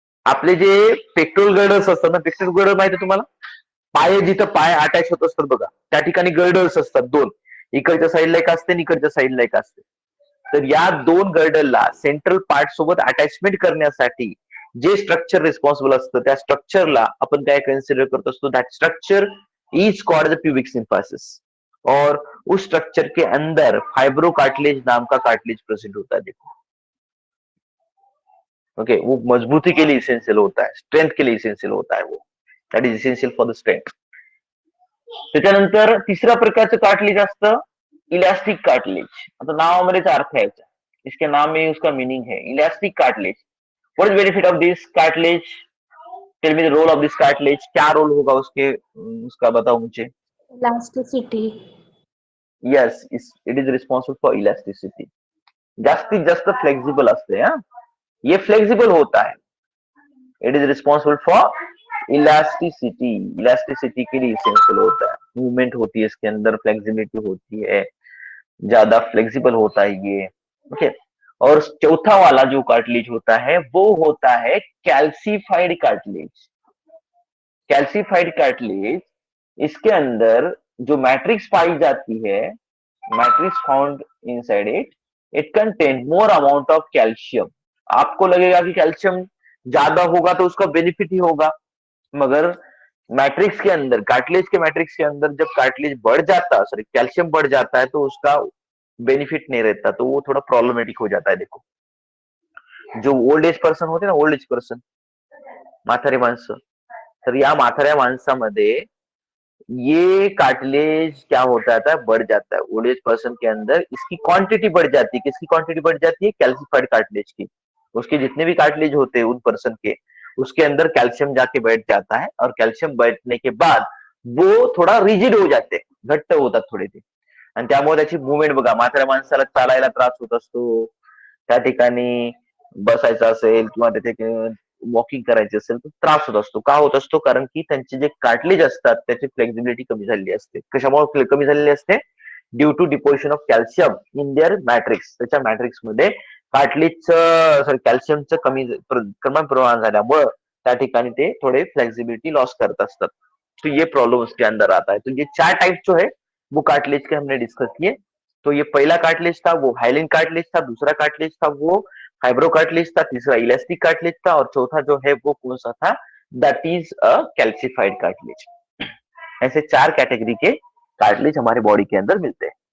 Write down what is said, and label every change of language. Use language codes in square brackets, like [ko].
[mr] आपले जे pectoral girdles असतात ना, पेक्टोरल गर्डल माहिती आहे तुम्हाला? पाय जिथं पाय अटॅच होत असतात बघा, त्या ठिकाणी गर्डल्स असतात 2. इकडच्या साईडला एक असते आणि इकडच्या साईडला एक असते. तर या 2 गर्डलला सेंट्रल पार्ट सोबत अटॅचमेंट करण्यासाठी जे स्ट्रक्चर रिस्पॉन्सिबल असतं त्या स्ट्रक्चरला आपण काय कन्सिडर करत असतो? [en] That structure is called the pubic symphysis. [hi] और उस स्ट्रक्चर के अंदर फाइब्रो कार्टिलेज नाम का कार्टिलेज प्रेजेंट होता है. देखो, ओके, वो मजबूती के लिए इसेंशियल होता है, स्ट्रेंथ के लिए इसेंशियल होता है. [en] वो that is essential for the strength. [mr] त्याच्यानंतर तिसऱ्या प्रकारचं कार्टिलेज असतं इलास्टिक कार्टिलेज. आता नावामध्येच अर्थ आहे, [hi] इसके नाम में उसका मीनिंग है elastic cartilage. [en] What is benefit of this cartilage? Tell me the role of this cartilage. [hi] क्या रोल होगा उसका बताओ मुझे. [en] Elasticity. Yes, it is responsible for elasticity. [mr] जास्तीत जास्त फ्लेक्सिबल असते. [hi] ये फ्लेक्सिबल होता है. [en] it is responsible for [hi] elasticity, elasticity के लिए इसेंशियल होता है, मूवमेंट होती है इसके अंदर, फ्लेक्सिबिलिटी होती है, ज्यादा फ्लेक्सिबल होता है ये। ओके, और चौथा वाला जो कार्टिलेज होता है वो होता है कैल्सिफाइड कार्टिलेज। कैल्सिफाइड कार्टिलेज, इसके अंदर जो मैट्रिक्स पाई जाती है, [en] Matrix found inside it, it contain more amount of calcium. [hi] आपको लगेगा कि कैल्शियम ज्यादा होगा तो उसका बेनिफिट ही होगा, मगर मैट्रिक्स के अंदर, कार्टिलेज के मैट्रिक्स के अंदर जब कार्टिलेज बढ़ जाता है, सॉरी कैल्शियम बढ़ जाता है, तो उसका बेनिफिट नहीं रहता, तो वो थोड़ा प्रॉब्लमेटिक हो जाता है। देखो, जो ओल्ड एज पर्सन होते ना, ओल्ड एज पर्सन, [mr] म्हातारे माणसं, तर या म्हाताऱ्या माणसामध्ये [hi] ये कार्टिलेज क्या होता है, बढ़ जाता है। ओल्ड एज पर्सन के अंदर इसकी क्वांटिटी बढ़ जाती है। किसकी क्वांटिटी बढ़ जाती है? कैल्सिफाइड कार्टिलेज की। उसके जितने भी कार्टिलेज होते हैं उन पर्सन के, उसके अंदर कैल्शियम जाके बैठ जाता है, और कैल्शियम बैठने के बाद वो थोडा रिजिड हो जाते, [mr] घट्ट होतात थोडे ते, आणि त्यामुळे त्याची मुवमेंट बघा, म्हाताऱ्या माणसाला चालायला त्रास होत असतो, त्या ठिकाणी बसायचं असेल किंवा तिथे वॉकिंग करायची असेल तर त्रास होत असतो. का होत असतो? कारण की त्यांचे जे कार्टिलेज असतात त्याची फ्लेक्झिबिलिटी कमी झालेली असते. कशामुळे कमी झालेली असते? [en] Due to deposition of calcium in their matrix. [mr] त्याच्या मॅट्रिक्स मध्ये कार्टिलेजचं, सॉरी कॅल्शियमचं कमी प्रमाण झाल्यामुळं त्या ठिकाणी ते थोडे फ्लेक्सिबिलिटी लॉस करत असतात. [hi] तो ये प्रॉब्लम उसके अंदर आता है। तो ये 4 टाइप जो है वो कार्टिलेज के हमने डिस्कस किए। तो ये पहला कार्टिलेज था वो हाइलिन कार्टिलेज था, दूसरा कार्टिलेज था वो फाइब्रो कार्टिलेज था, तीसरा इलास्टिक कार्टिलेज था, और चौथा जो है वो कौन सा था? [en] That is a calcified cartilage. [hi] ऐसे 4 कैटेगरी के कार्टिलेज हमारे बॉडी के अंदर मिलते हैं।